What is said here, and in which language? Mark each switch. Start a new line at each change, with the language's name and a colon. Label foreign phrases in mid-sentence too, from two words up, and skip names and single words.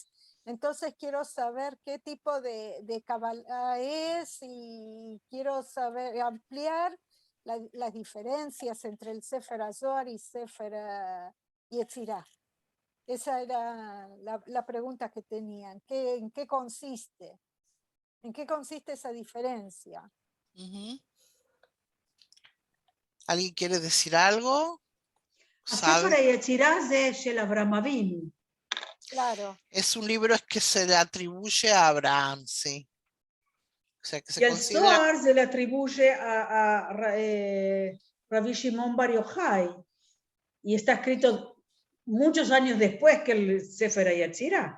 Spanish: Entonces quiero saber qué tipo de Kabbalah es y quiero saber ampliar las diferencias entre el Sefer HaZohar y Sefer Yetzirah. Esa era la pregunta que tenían. ¿En qué consiste? ¿En qué consiste esa diferencia? ¿Alguien quiere decir algo?
Hebrew: הספר
Spanish: ¿Sabe?
Hebrew: היצירה זה של אברהם אבינו.
Spanish: Claro. Es un libro que se le atribuye a Abraham, sí. O sea, que se Y el considera, Zohar se le atribuye a Rabbi Shimon Bar Yochai, y está escrito muchos años después que el Sefer Yetzirah.